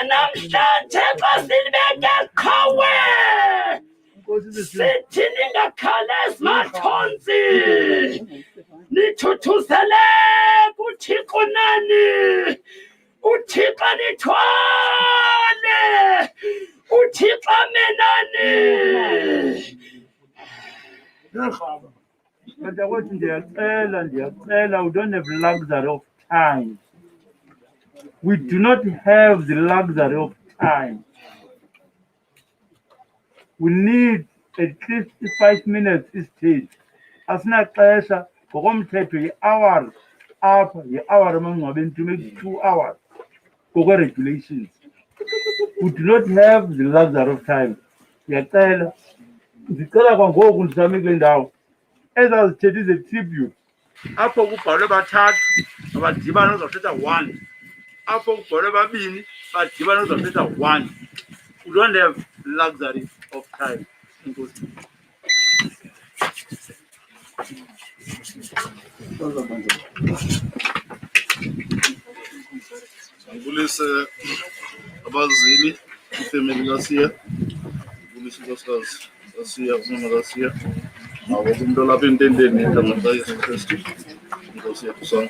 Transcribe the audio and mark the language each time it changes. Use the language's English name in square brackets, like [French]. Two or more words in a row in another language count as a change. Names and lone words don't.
[Xhosa] namhlanje xa silibeke qhawe sithi ningakhale simathonsi nithuthuzele kuthixo nani uthixo nithwale uthixo menani. Mntakwethu ndiyacela, [English] we don't have luxury of time. We do not have the luxury of time. We need at least 5 minutes each. [Xhosa] Asinaxesha ngokomthetho yi-hour apha yi-hour emangcwabeni [English] to make 2 hours [Xhosa] ngokwe-regulations. [English] We do not have the luxury of time. [Xhosa] Ndicela kwangoku ndisame kule ndawo ezazithetha ize-tribute apho kubhalwe bathathu abadibana ozawuthetha 1, apho kubhalwe babini badibana ozawuthetha 1. [English] We don't have luxury of time. [Xhosa] Enkosi. [Zulu] Ngibulise abazili ifamily kaSiya, ngibulise unkosikazi kaSiya, umama kaSiya, nawo umuntu olapha entendeni igama likaYesu Kristu, inkosi yethu sonke.